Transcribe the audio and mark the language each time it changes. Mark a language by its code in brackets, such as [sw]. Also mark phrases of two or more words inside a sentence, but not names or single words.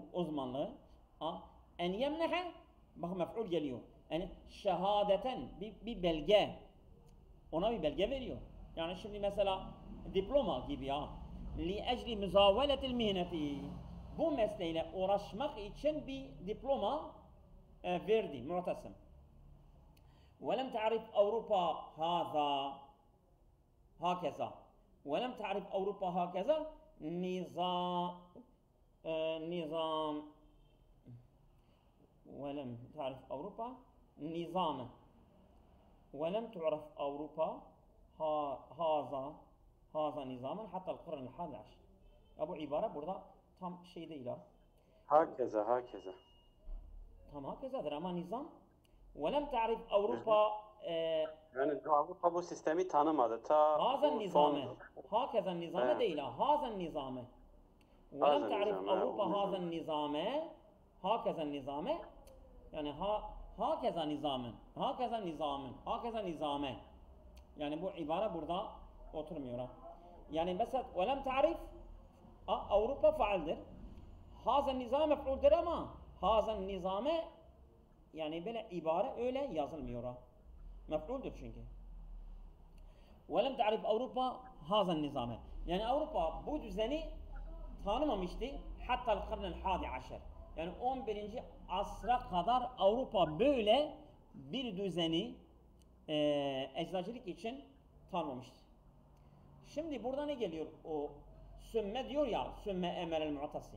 [tr] uzmanlığı en yemnehe bak mef'ul geliyor yani şehadeten bir belge ona bir belge veriyor yani şimdi mesela diploma gibi ya [ar] لأجل مزاولة المهنة [tr] bu mesleğiyle uğraşmak için bir diploma verdi mu'tasim [ar] ولم تعرف أوروبا هذا هكذا ولم تعرف أوروبا هكذا نظام ولم تعرف أوروبا نظامه ولم تعرف أوروبا هذا نظاما حتى القرن الحادي عشر [tr] bu ibare burada tam şey değil ha. Hakeza. Tam hakezadır ama nizam [ar] ولم تعرف أوروبا [tr] Yani Avrupa bu sistemi tanımadı. [ar] هذا النظام هكذا النظام [tr] değil ha. [ar] هذا النظام ولم تعرف أوروبا هذا النظام هكذا النظام yani هكذا نظام [tr] yani bu ibare burada oturmuyor ha. Yani mesela [ar] ولم تعرف [tr] Avrupa faaldir. [ar] هذا النظام [tr] mef'uldir ama [ar] هذا النظام [tr] yani böyle ibare öyle yazılmıyor ha. Mef'uldür çünkü. [ar] وَلَمْ تَعْرِفْ Avrupa هَذَا النِّظَامِ [tr] Yani Avrupa bu düzeni tanımamıştı. Hatta [ar] القرن الحادي عشر. [tr] Yani 11. asra kadar Avrupa böyle bir düzeni eczacılık için tanımamıştı. Şimdi burada ne geliyor? O sümme diyor ya, [ar] ثم أمر المعتصم.